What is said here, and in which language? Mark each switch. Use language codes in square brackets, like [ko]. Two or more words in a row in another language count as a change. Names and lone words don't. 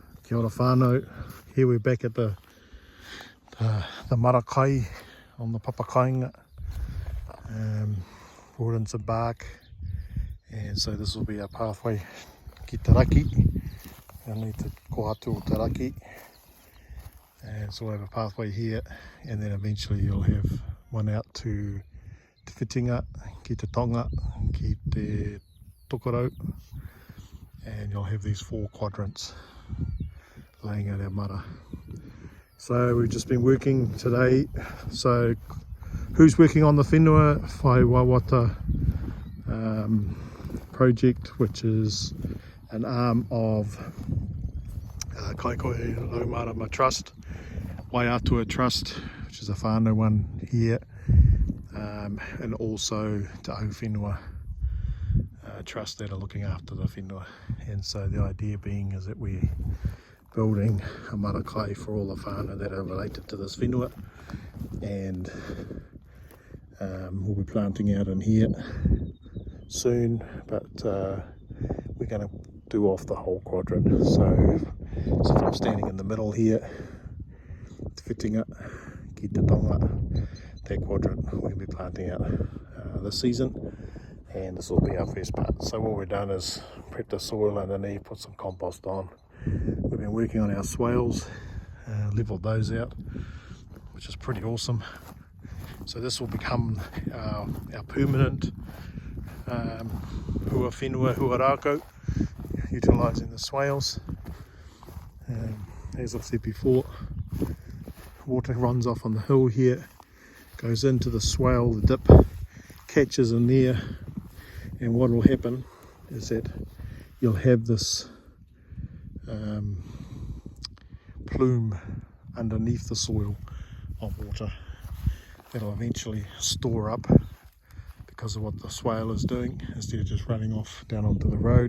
[mi] Kia ora whānau. [en] Here we're back at the marakai on the Papakainga. Brought in some bark, and so this will be our pathway [mi] ki te raki. [en] We'll need to [mi] ko atu o te raki, [en] and so we'll have a pathway here, and then eventually you'll have one out to [mi] te whitinga, ki te tonga, ki te tokorau, [en] and you'll have these 4 quadrants laying out our mara. So we've just been working today. So who's working on the whenua whai wawata project, which is an arm of Kaikohe Laumarama Trust, Waiatua Trust, which is a whānau one here, and also Te Au Whenua Trust that are looking after the whenua. And so the idea being is that we're building a marakai for all the whānau that are related to this whenua, and we'll be planting out in here soon, but we're going to do off the whole quadrant. So if I'm standing in the middle here, [mi] te whitinga, ki te tonga, [en] that quadrant we're going to be planting out this season, and this will be our first part. So what we've done is prep the soil underneath, put some compost on. We've been working on our swales, leveled those out, which is pretty awesome. So this will become our permanent [mi] hua whenua, hua rākau, [en] utilising the swales. As I've said before, water runs off on the hill here, goes into the swale, the dip catches in there, and what will happen is that you'll have this plume underneath the soil of water that'll eventually store up because of what the swale is doing, instead of just running off down onto the road.